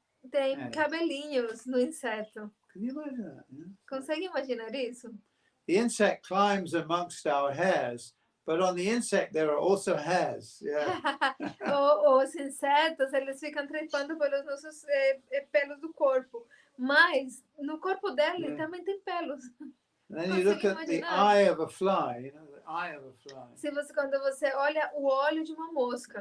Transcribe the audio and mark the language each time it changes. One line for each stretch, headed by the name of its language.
Portuguese: Tem cabelinhos no inseto.
English: Can you imagine that? You know?
Portuguese: Consegue imaginar isso?
English: The insect climbs amongst our hairs, but on the insect there are also hairs. Yeah.
Portuguese: Os insetos, eles ficam trepando pelos nossos pelos do corpo, mas no corpo dele também tem pelos.
English: And then you look at the eye of a fly, you know, the eye of a fly.
Portuguese: Quando você olha o olho de uma mosca.